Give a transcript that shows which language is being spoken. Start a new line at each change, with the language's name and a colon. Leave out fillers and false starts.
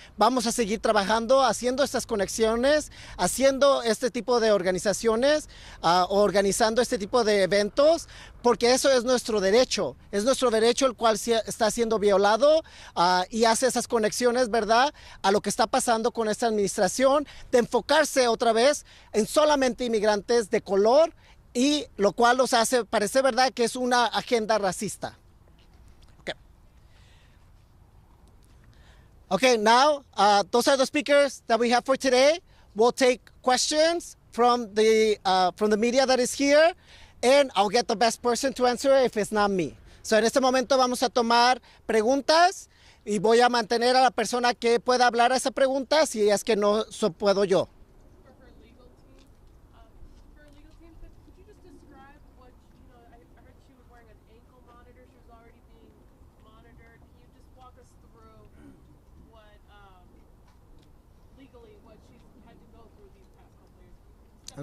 Spanish: Vamos a seguir trabajando, haciendo estas conexiones, haciendo este tipo de organizaciones, organizando este tipo de eventos, porque eso es nuestro derecho el cual está siendo violado, y hace esas conexiones, ¿verdad?, a lo que está pasando con esta administración, de enfocarse otra vez en solamente inmigrantes de color, y lo cual los hace parecer, ¿verdad?, que es una agenda racista.
English: Okay, now those are the speakers that we have for today. We'll take questions from the media that is here, and I'll get the best person to answer it if it's not me.
Spanish: So en este momento vamos a tomar preguntas y voy a mantener a la persona que pueda hablar a esa pregunta si es que no puedo yo.
English: For her legal team, could you just describe what, I heard she was wearing an ankle monitor. She was already being monitored. Can you just walk us through what, legally, what she's had to go through these past couple years?